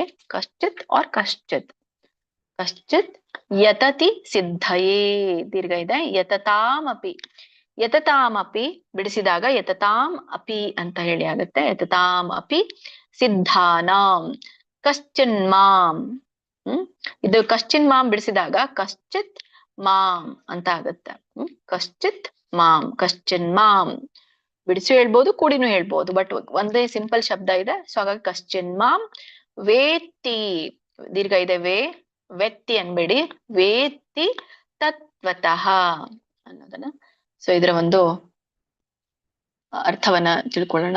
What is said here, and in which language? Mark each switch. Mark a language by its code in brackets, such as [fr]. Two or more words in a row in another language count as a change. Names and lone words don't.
[sa] ಕಶ್ಚಿತ್ ಆರ್ ಕಶ್ಚಿತ್. ಕಶ್ಚಿತ್ ಯತತಿ ಸಿದ್ಧಯೇ, [kn] ದೀರ್ಘ ಇದೆ. [sa] ಯತತಾಮಪಿ, ಯತತಾಮಪಿ [kn] ಬಿಡಿಸಿದಾಗ [sa] ಯತತಾಂ ಅಪಿ [kn] ಅಂತ ಹೇಳಿ ಆಗುತ್ತೆ. [sa] ಯತತಾಂ ಅಪಿ ಸಿದ್ಧಾನಾಂ ಕಶ್ಚಿನ್ ಮಾಂ. [kn] ಇದು [sa] ಕಶ್ಚಿನ್ ಮಾಂ [kn] ಬಿಡಿಸಿದಾಗ [sa] ಕಶ್ಚಿತ್ ಮಾಂ [kn] ಅಂತ ಆಗುತ್ತೆ. [sa] ಕಶ್ಚಿತ್ ಮಾಂ, ಕಶ್ಚಿನ್ ಮಾಂ [kn] ಬಿಡಿಸಿ ಹೇಳ್ಬೋದು, ಕೂಡಿನೂ ಹೇಳ್ಬೋದು, ಬಟ್ ಒಂದೇ ಸಿಂಪಲ್ ಶಬ್ದ ಇದೆ. ಸೊ ಹಾಗಾಗಿ [sa] ಕಶ್ಚಿನ್ ಮಾಂ ವೇತ್ತಿ, [kn] ದೀರ್ಘ ಇದೆ ವೆತ್ತಿ ಅನ್ಬೇಡಿ, [sa] ವೇತ್ತಿ ತತ್ವತಃ [kn] ಅನ್ನೋದನ್ನ. ಸೊ ಇದರ ಒಂದು ಅರ್ಥವನ್ನ ತಿಳ್ಕೊಳ್ಳೋಣ.